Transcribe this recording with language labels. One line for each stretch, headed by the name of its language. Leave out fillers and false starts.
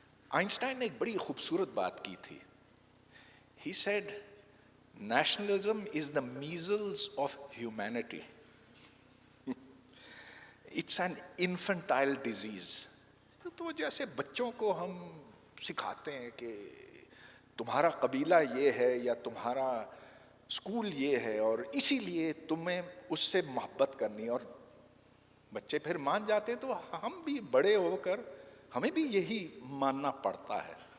Hindi: Einstein ने एक बड़ी खूबसूरत बात की थी।
English: He said, nationalism is the measles of humanity. It's an infantile disease.
Hindi: तो जैसे बच्चों को हम सिखाते हैं कि तुम्हारा कबीला ये है या तुम्हारा स्कूल ये है और इसीलिए तुम्हें उससे मोहब्बत करनी, और बच्चे फिर मान जाते हैं, तो हम भी बड़े होकर हमें भी यही मानना पड़ता है।